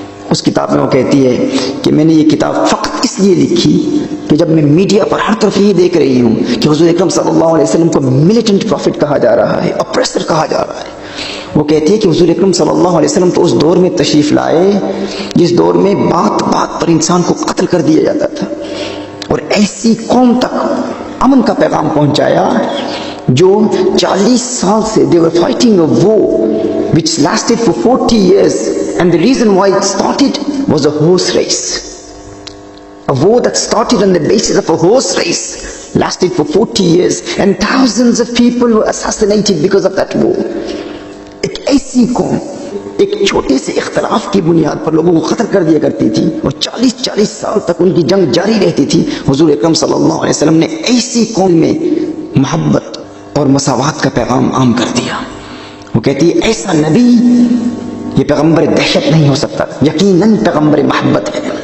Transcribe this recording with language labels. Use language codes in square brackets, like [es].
[ur] اس کتاب میں وہ کہتی ہے کہ میں نے یہ کتاب فقط اس لیے لکھی کہ جب میں میڈیا پر ہر طرف یہ دیکھ رہی ہوں کہ حضور اکرم صلی اللہ علیہ وسلم کو ملیٹنٹ پروفٹ کہا جا رہا ہے، اپریسر کہا جا رہا ہے، وہ کہتی ہے کہ حضور اکرم صلی اللہ علیہ وسلم تو اس دور میں تشریف لائے جس دور میں بات بات پر انسان کو قتل کر دیا جاتا تھا، اور ایسی قوم تک امن کا پیغام پہنچایا جو 40 سال سے [en] they were fighting a war which lasted for 40 years and the reason why it started was a horse race. A war that started on the basis of a horse race lasted for 40 years and thousands of people were assassinated because of that war. [ur] ایک ایسی قوم ایک چھوٹے سے اختلاف کی بنیاد پر لوگوں کو قتل کر دیا کرتی تھی اور 40 سال تک ان کی جنگ جاری رہتی تھی. حضور اکرم صلی اللہ علیہ وسلم نے ایسی قوم میں محبت اور مساوات کا پیغام عام کر دیا. وہ کہتی ہے ایسا نبی یہ پیغمبر دہشت نہیں ہو سکتا، یقیناً پیغمبر محبت ہے.